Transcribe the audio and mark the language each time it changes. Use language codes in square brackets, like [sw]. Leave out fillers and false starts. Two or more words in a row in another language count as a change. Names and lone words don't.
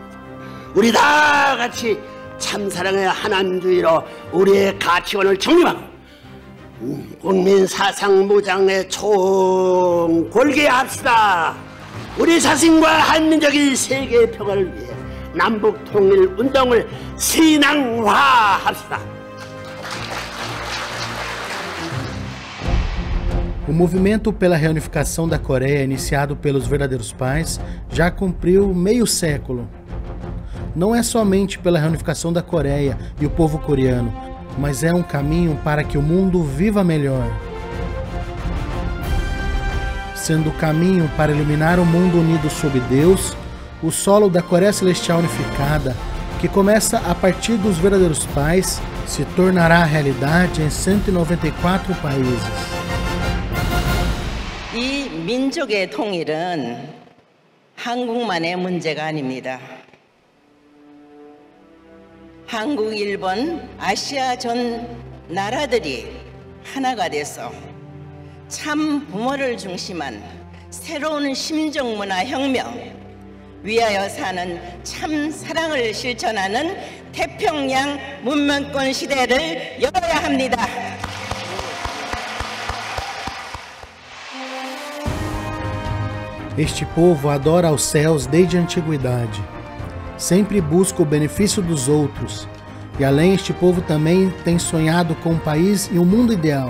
[ko] 우리 다 같이 참사랑의 하나님주의로 우리의 가치관을 정립하고 국민 사상 무장의 총골개합시다. 우리 자신과 한민족의 세계의 평화를 위해 남북 통일 운동을 신앙화합시다. [pt] O movimento pela reunificação da Coreia, iniciado pelos verdadeiros pais, já cumpriu meio século. Não é somente pela reunificação da Coreia e o povo coreano, mas é um caminho para que o mundo viva melhor. Sendo o caminho para iluminar o mundo unido sob Deus, o solo da Coreia Celestial unificada, que começa a partir dos verdadeiros pais, se tornará realidade em 194 países. [ko] 이 민족의 통일은 한국만의 문제가 아닙니다. 한국, 일본, 아시아 전 나라들이 하나가 돼서 참 부모를 중심한 새로운 심정문화 혁명, 위하여 사는 참 사랑을 실천하는 태평양 문명권 시대를 열어야 합니다. [pt] Este povo adora aos céus desde a antiguidade. Sempre busca o benefício dos outros. E além, este povo também tem sonhado com um país e um mundo ideal.